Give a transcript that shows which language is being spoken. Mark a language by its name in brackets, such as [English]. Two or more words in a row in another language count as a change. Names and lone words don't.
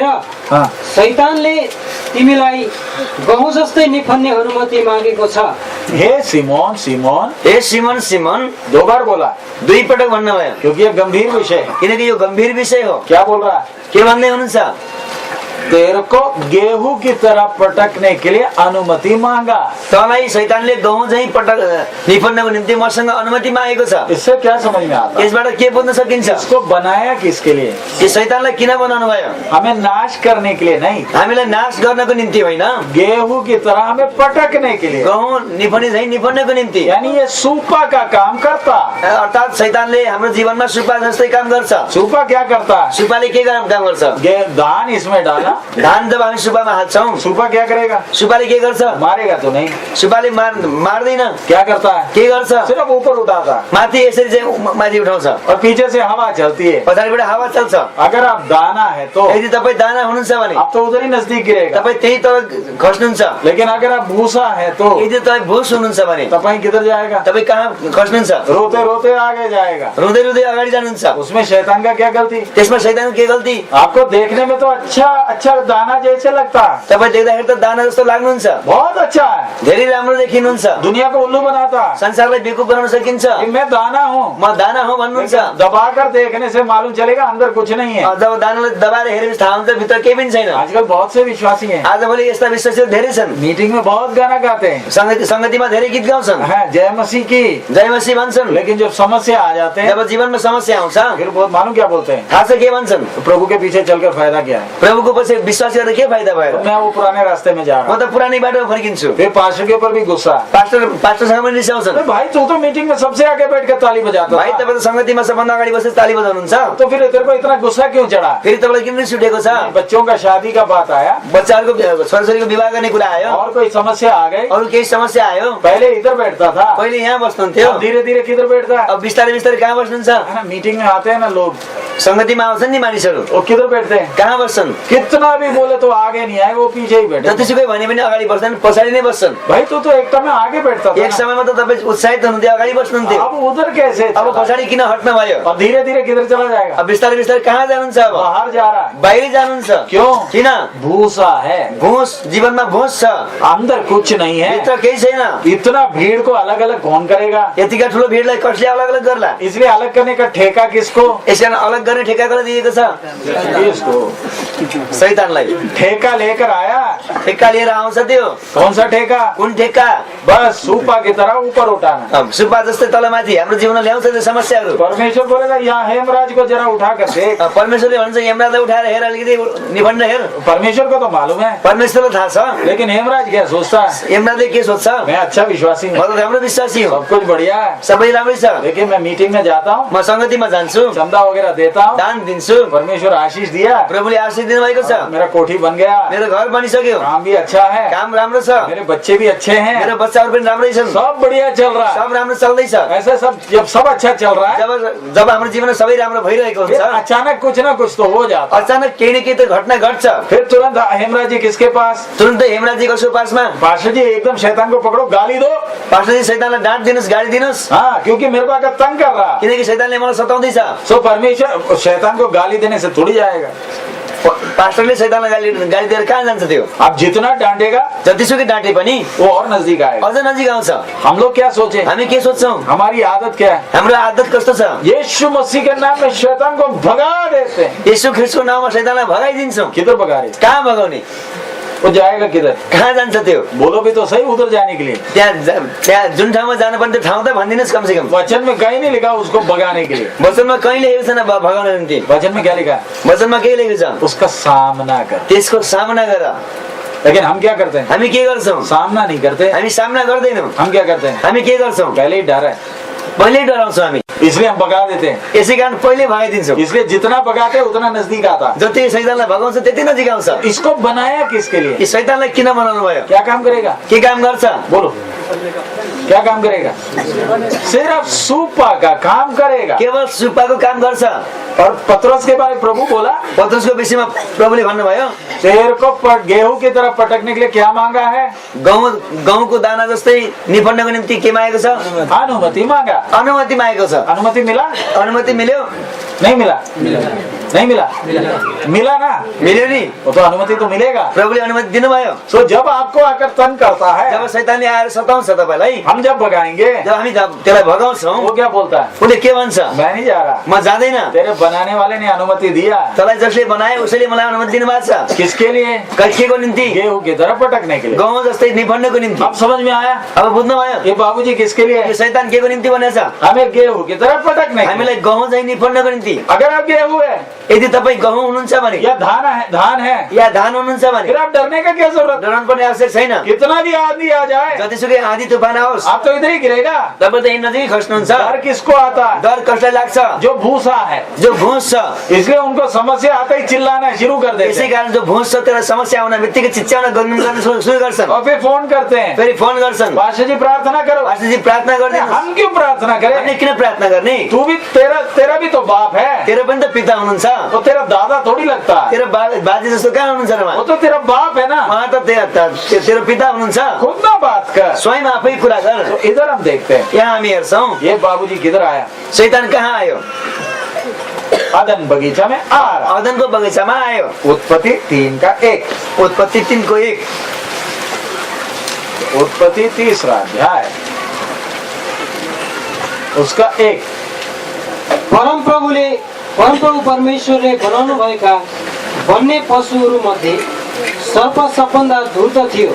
[Hindi] हाँ [Nepali] शैतानले तिमीलाई गहुँ जस्तै निफन्नेहरूमध्ये मागेको छ। [Hindi] हे सिमोन सिमोन, [Nepali] हे सिमोन सिमोन, [Hindi] 2 बार बोला, [Nepali] 2 पटक भन्नुभयो, [Hindi] क्योंकि ये गंभीर विषय है। [Nepali] किनकि यो गम्भीर विषय हो। [Hindi] क्या बोल रहा है? [Nepali] के भन्दै हुनुहुन्छ? [Hindi] तेरे को गेहूं की तरह पटकने के लिए अनुमति मांगा। [Nepali] तँलाई शैतानले गहुँ झैं पटक निफन्नको निम्ति मसँग अनुमति मागेको छ। [Hindi] इससे क्या समझ में आता है? [Nepali] यसबाट के बुझ्न सकिन्छ? [Hindi] इसको बनाया किसके लिए? [Nepali] कि शैतानलाई किन बनाउनु भयो? [Hindi] हमें नाश करने के लिए नहीं, [Nepali] हामीलाई नाश गर्नको निम्ति होइन, [Hindi] गेहूं की तरह हमें पटकने के लिए। [Nepali] गहुँ निफन्ने झैं निफन्नको निम्ति। [Hindi] यानी ये सूपा का काम करता। [Nepali] अर्थात शैतानले हाम्रो जीवनमा सुपा जस्तै काम गर्छ। [Hindi] सूपा क्या करता है? [Nepali] सुपाले के काम गर्छ? [Hindi] धान इसमें डाला, [Nepali] धान जब हामी सुपामा हाल्छौँ, [Hindi] सुपा क्या करेगा? [Nepali] सुपाले के गर्छ? [Hindi] मारेगा तो नहीं, [Nepali] सुपाले मार्दैन, [Hindi] क्या करता है? [Nepali] के गर्छ? [Hindi] सिर्फ ऊपर उठाता है [Nepali] माथि यसरी चाहिँ माथि उठाउँछ, [Hindi] और पीछे से हवा चलती है। [Nepali] पछाडिबाट हावा चल्छ। [Hindi] अगर आप दाना है तो [Nepali] यदि तपाईँ दाना हुनुहुन्छ भने [Hindi] आप तो उधर ही नजदीक गिरेगा, [Nepali] तपाईँ त्यही तर खस्नुहुन्छ। [Hindi] लेकिन अगर आप भूसा है तो [Nepali] यदि तपाईँ भुस हुनुहुन्छ भने [Hindi] तपाईँ किधर जाएगा? [Nepali] तपाईँ कहाँ खस्नुहुन्छ? [Hindi] रोते रोते आगे जाएगा। [Nepali] रुँदै रुँदै अगाडि जानुहुन्छ। [Hindi] उसमें शैतान का क्या गलती? [Nepali] त्यसमा शैतानको के गल्ती? [Hindi] आपको देखने में तो अच्छा अच्छा दाना जैसे लगता है, [Nepali] तपाईँ देख्दाखेरि त दाना जस्तो लाग्नुहुन्छ, [Hindi] बहुत अच्छा है, [Nepali] धेरै राम्रो देखिनुहुन्छ, [Hindi] दुनिया को उल्लू बनाता है [Nepali] संसारलाई बेकुफ बनाउन सकिन्छ। [Hindi] कि मैं दाना हूँ। [Nepali] म दाना हो भन्नुहुन्छ। [Hindi] दबाकर देखने से मालूम चलेगा अंदर कुछ नहीं है। [Nepali] जब दानालाई दबाएर हेरेपछि थाहा हुन्छ भित्र केही पनि छैन। [Hindi] आजकल बहुत से विश्वासी हैं, [Nepali] आजभोलि यस्ता विश्वासीहरू धेरै छन्, [Hindi] मीटिंग में बहुत गाना गाते हैं, [Nepali] संगतिमा धेरै गीत गाउँछन्, [Hindi] हैं, जय मसीह की, [Nepali] जय मसीह भन्छन्, [Hindi] लेकिन जब समस्या आ जाते हैं [Nepali] जब जीवनमा समस्या आउँछ [Hindi] फिर बहुत मालूम क्या बोलते हैं? [Nepali] थाहा छ के भन्छन्? [Hindi] तो प्रभु के पीछे चलकर फायदा क्या है? [Nepali] प्रभुको पछि विश्वास गरेर के फाइदा भयो? [Hindi] तो मैं वो पुराने रास्ते में जा रहा [Nepali] म [Hindi] हूँ। [Nepali] त पुरानै बाटोमा फर्किन्छु। [Hindi] फिर पास्टर के ऊपर भी गुस्सा। [Nepali] पास्टरसँग पनि रिसाउँछन्, [Hindi] अरे भाई तू तो मीटिंग में सबसे आगे बैठ कर ताली बजाता [Nepali] भाइ [Hindi] था, [Nepali] तपाईँ त संगतिमा सबभन्दा अगाडि बसेर ताली बजाउनुहुन्छ, [Hindi] तो फिर तेरे को इतना गुस्सा क्यों चढ़ा? [Nepali] फेरि तपाईँलाई किन रिस उठेको छ? [Hindi] बच्चों का शादी का बात आया [Nepali] बच्चाहरूको छोराछोरीको विवाह गर्ने कुरा आयो, [Hindi] और कोई समस्या आ गई, [Nepali] अरू केही समस्या आयो, [Hindi] पहले इधर बैठता था, [Nepali] पहिले यहाँ बस्नुहुन्थ्यो, [Hindi] धीरे धीरे किधर बैठता है? [Nepali] अब बिस्तारै बिस्तारै कहाँ बस्नुहुन्छ? [Hindi] है ना, मीटिंग में आते हैं ना लोग, [Nepali] संगतिमा आउँछन् नि मानिसहरू, [Hindi] वो किधर बैठते हैं? [Nepali] कहाँ बस्छन्? [Hindi] कितना भी बोले तो आगे नहीं आए, वो पीछे ही बैठे। [Nepali] जतिसुकै भने पनि अगाडि बस्छन्, पछाडि नै बस्छन्। [Hindi] भाई तू तो एक में आगे बैठता था [Nepali] एक [Hindi] ना। [Nepali] समयमा त तपाईँ उत्साहित हुनुहुन्थ्यो, अगाडि बस्नुहुन्थ्यो, [Hindi] अब उधर कैसे [Nepali] अब [Hindi] चला? [Nepali] पछाडि किन हट्न भयो? [Hindi] और धीरे धीरे किधर चला जाएगा? [Nepali] अब बिस्तारै बिस्तारै कहाँ जानुहुन्छ? [Hindi] अब बाहर जा रहा है। [Nepali] बाहिरै जानुहुन्छ। [Hindi] क्यों? [Nepali] किन? [Hindi] भूसा है, [Nepali] भुस, जीवनमा भुस छ, [Hindi] अंदर कुछ नहीं है। [Nepali] भित्र केही छैन। [Hindi] इतना भीड़ को अलग अलग कौन करेगा? [Nepali] यतिका ठुलो भिडलाई कसले अलग अलग गर्ला? [Hindi] इसलिए अलग करने का ठेका किसको? [Nepali] यसकारण अलग गर्ने ठेक्का कसलाई दिएको छ? [Hindi] किसको? [Nepali] शैतानलाई। [Hindi] ठेका लेकर आया। [Nepali] ठेक्का लिएर आउँछ त्यो। [Hindi] कौन सा ठेका? [Nepali] कुन ठेक्का? [Hindi] बस सुपा की तरह ऊपर उठाना। [Nepali] अब सुब्बा जस्तै तलमाथि हाम्रो जीवनमा ल्याउँछ त्यो समस्याहरू। [Hindi] परमेश्वर बोलेगा यहाँ हेमराज को जरा उठा कर देख। [Nepali] परमेश्वरले भन्छ हेमराजलाई उठाएर हेर, अलिकति निबन्ध हेर। [Hindi] परमेश्वर को तो मालूम है, [Nepali] परमेश्वरलाई थाहा छ, [Hindi] लेकिन हेमराज क्या सोचता है? [Nepali] हेमराजले के सोच्छ? [Hindi] मैं अच्छा विश्वासी [Nepali] म [Hindi] हूँ, [Nepali] त राम्रो विश्वासी हो, [Hindi] सब कुछ बढ़िया है, [Nepali] सबै राम्रै छ, [Hindi] लेकिन मैं मीटिंग में जाता हूँ, [Nepali] म संगतिमा जान्छु, [Hindi] चंदा वगैरह देता हूँ, [Nepali] दान दिन्छु, [Hindi] परमेश्वर आशीष दिया, [Nepali] प्रभुले आशीष दिनुभएको छ, [Hindi] मेरा कोठी बन गया, [Nepali] मेरो घर बनिसक्यो, [Hindi] काम भी अच्छा है, [Nepali] काम राम्रो छ, [Hindi] मेरे बच्चे भी अच्छे हैं, [Nepali] मेरो बच्चाहरू पनि राम्रै छन्, [Hindi] सब बढ़िया चल रहा है। [Nepali] सब राम्रो चल्दैछ। [Hindi] ऐसे सब जब सब अच्छा चल रहा है, [Nepali] जब जब हाम्रो जीवनमा सबै राम्रो भइरहेको [Hindi] फिर [Nepali] हुन्छ, [Hindi] अचानक कुछ ना कुछ तो हो जाता है। [Nepali] अचानक केही न केही त घटना घट्छ। [Hindi] फिर तुरंत हेमराज जी किसके पास? [Nepali] तुरन्तै हेमराजी कसको पासमा? [Hindi] पास्टर जी एकदम शैतान को पकड़ो, गाली दो। [Nepali] पास्टरजी शैतानलाई डाँट दिनुहोस्, गाली दिनुहोस्, [Hindi] हाँ, क्योंकि मेरे को अगर तंग कर रहा, [Nepali] किनकि शैतानले मलाई सताउँदैछ। [Hindi] सो परमेश्वर शैतान को गाली देने से थोड़ी जाएगा। [Nepali] पास्टरले शैतानलाई गाली दिएर कहाँ जान्छ त्यो? [Hindi] आप जितना डांटेगा [Nepali] जतिसुकै डाँटे पनि [Hindi] वो और नजदीक आएगा। [Nepali] अझ नजिक आउँछ। [Hindi] हम लोग क्या सोचे? [Nepali] हामी के सोच्छौँ? [Hindi] हमारी आदत क्या है? [Nepali] हाम्रो आदत कस्तो छ? [Hindi] यीशु मसीह के नाम में शैतान को भगा देते हैं। [Nepali] येशू ख्रीष्टको नाममा शैतानलाई भगाइदिन्छौँ। [Hindi] किधर भगा रहे? [Nepali] कहाँ भगाउने? [Hindi] वो जाएगा किधर? [Nepali] कहाँ जान्छ त्यो? [Hindi] बोलो भी तो सही, उधर जाने के लिए। [Nepali] त्यहाँ जुन ठाउँमा जानुपर्ने त्यो ठाउँ त भनिदिनुहोस् [Hindi] कम से कम। वचन में कहीं नहीं लिखा उसको भगाने के लिए। [Nepali] वचनमा कहीँ लेखेको छैन भगाउनको निम्ति। [Hindi] वचन में क्या लिखा है? [Nepali] वचनमा के लेखेको छ? [Hindi] उसका सामना कर। [Nepali] त्यसको सामना गर। [Hindi] लेकिन हम क्या करते हैं? [Nepali] हामी के गर्छौँ? [Hindi] सामना नहीं करते। [Nepali] हामी सामना गर्दैनौँ। [Hindi] हम क्या करते हैं? [Nepali] हामी के गर्छौँ? [Hindi] पहले ही डर है, [Nepali] पहिल्यै डराउँछौँ हामी, [Hindi] इसलिए हम भगा देते हैं। [Nepali] यसै कारण पहिले भगाइदिन्छौँ। [Hindi] इसलिए जितना भगाते उतना नजदीक आता। [Nepali] जति शैतानलाई भगाउँछ त्यति नजिक आउँछ। [Hindi] इसको बनाया किसके लिए? [Nepali] यो शैतानलाई किन बनाउनु भयो? [Hindi] क्या काम करेगा? [Nepali] के काम गर्छ? [Hindi] बोलो, क्या काम करेगा? सिर्फ सुपा का काम करेगा। [Nepali] केवल सुपाको काम गर्छ। [Hindi] और पतरस के बारे में प्रभु बोला, [Nepali] पत्रुसको विषयमा प्रभुले भन्नुभयो, [Hindi] शेर को गेहूं की तरफ पटकने के लिए क्या मांगा है? [Nepali] गहुँको दाना जस्तै निफड्नको निम्ति के मागेको छ? [Hindi] अनुमति मांगा। [Nepali] अनुमति मागेको छ। [Hindi] अनुमति मिला? [Nepali] अनुमति मिल्यो? [Hindi] नहीं मिला? नहीं मिला? मिला ना? [Nepali] मिल्यो नि? [Hindi] वो तो अनुमति तो मिलेगा। [Nepali] प्रभुले अनुमति दिनुभयो। [Hindi] तो जब आपको आकर तंग करता है, [Nepali] जब शैतानले आएर सताउँछ तपाईलाई, [Hindi] हम जब भगाएंगे, [Nepali] जब हामी त्यसलाई भगाउँछौँ, [Hindi] वो क्या बोलता है? [Nepali] उसले के भन्छ? [Hindi] मैं नहीं जा रहा, [Nepali] म जाँदैन। [Hindi] तेरे बनाने वाले ने अनुमति दिया। [Nepali] तँलाई जसले बनाए उसैले मलाई अनुमति दिनुभएको छ। [Hindi] किसके लिए? [Nepali] केको निम्ति? [Hindi] गेहूं की तरफ पटकने के लिए। [Nepali] गहुँ जस्तै निफड्नको निम्ति। [Hindi] अब समझ में आया? [Nepali] अब बुझ्नुभयो? [Hindi] ये बाबूजी किसके लिए? [Nepali] यो शैतान केको निम्ति बनेछ? [Hindi] हमें गेहूं की तरफ पटकने के लिए। [Nepali] हामीलाई गहुँ चाहिँ निफड्नको निम्ति सम्पत्ति। [Hindi] अगर आप गेहूं है [Nepali] यदि तपाईँ गहुँ हुनुहुन्छ भने [Hindi] या धान है [Nepali] या धान हुनुहुन्छ भने [Hindi] फिर आप डरने का क्या जरूरत? [Nepali] डराउनु पर्ने आवश्यक छैन। [Hindi] कितना भी आदमी आ जाए [Nepali] जतिसुकै आँधी तुफान आओस् [Hindi] आप तो इधर ही गिरेगा। [Nepali] तपाईँ त यही नजिकै खस्नुहुन्छ। [Hindi] डर किसको आता है? [Nepali] डर कसलाई लाग्छ? [Hindi] जो भूसा है। [Nepali] जो भुस छ। [Hindi] इसलिए उनको समस्या आते ही चिल्लाना शुरू कर देते [Nepali] यसै [Hindi] हैं [Nepali] कारण जो भुस छ त्यसलाई समस्या आउन बित्तिकै चिच्याउन गर्न सुरु गर्छन्। [Hindi] और फिर फोन करते हैं, [Nepali] फेरि फोन गर्छन्, [Hindi] पास्टर जी प्रार्थना करो। [Nepali] पास्टरजी प्रार्थना गर्दिनुहोस्। [Hindi] हम क्यों प्रार्थना [Nepali] हामीले [Hindi] करें? [Nepali] किन प्रार्थना गर्ने? [Hindi] तू भी तेरा भी तो बाप है, [Nepali] तेरो पनि त पिता हुनुहुन्छ। [Hindi] तो तेरा दादा थोड़ी लगता है, [Nepali] तेरो बाजे जस्तो कहाँ हुनुहुन्छ र [Hindi] वो [Nepali] उहाँ? [Hindi] तो तेरा बाप है ना। [Nepali] उहाँ त तेरो पिता हुनुहुन्छ। [Hindi] खुद ना बात कर। [Nepali] स्वयं आफै कुरा गर। [Hindi] तो इधर हम देखते हैं [Nepali] यहाँ हामी हेर्छौँ [Hindi] ये बाबूजी किधर आया? [Nepali] शैतान कहाँ आयो? [Hindi] अदन बगीचा में आ रहा। [Nepali] अदनको बगैँचामा आयो। [Hindi] उत्पत्ति 3:1, [Nepali] उत्पत्ति 3:1, [Hindi] उत्पत्ति 3रा अध्याय उसका 1। [Nepali] परमप्रभु परमेश्वरले बनाउनु भएका वन्य पशुहरू मध्ये सर्प सबभन्दा धूर्त थियो।